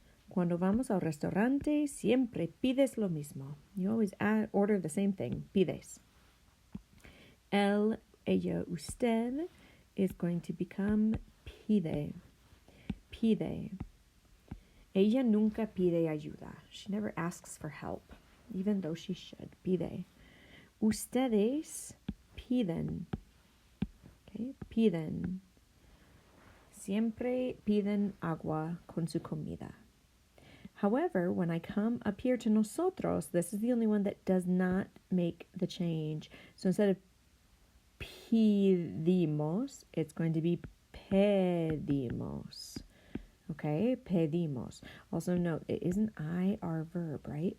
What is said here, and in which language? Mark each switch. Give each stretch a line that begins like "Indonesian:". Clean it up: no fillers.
Spanish: Cuando vamos al restaurante, siempre pides lo mismo.
English: You always order the same thing, pides.
Spanish: Él, ella, usted
English: is going to become
Spanish: pide. Pide. Ella nunca pide ayuda.
English: She never asks for help, even though she should.
Spanish: Pide. Ustedes piden. Okay, piden. Siempre piden agua con su comida.
English: However, when I come up here to nosotros, this is the only one that does not make the change. So instead of pedimos, it's going to be pedimos. Okay, pedimos. Also note, it is an IR verb, right?